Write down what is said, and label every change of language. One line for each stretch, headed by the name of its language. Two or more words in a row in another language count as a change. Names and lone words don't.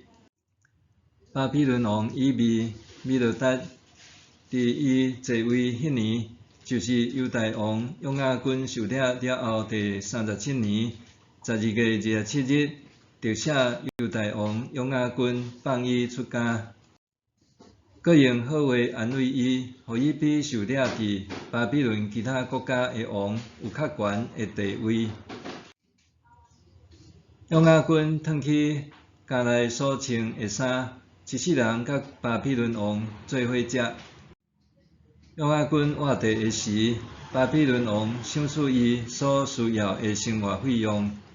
Min Nan Chinese: 巴比伦王以米罗达伫伊继位迄年，就是犹大王约雅斤受掠了后第37年12月27日，特赦犹大王约雅斤，放伊出家。佮用好话安慰伊，互伊比受掠伫巴比伦其他国家的王有较悬的地位。约雅斤脱去家内所穿的衫，一世人甲巴比伦王做伙食。约雅斤活地的时，巴比伦王赏赐伊所需要的生活费用。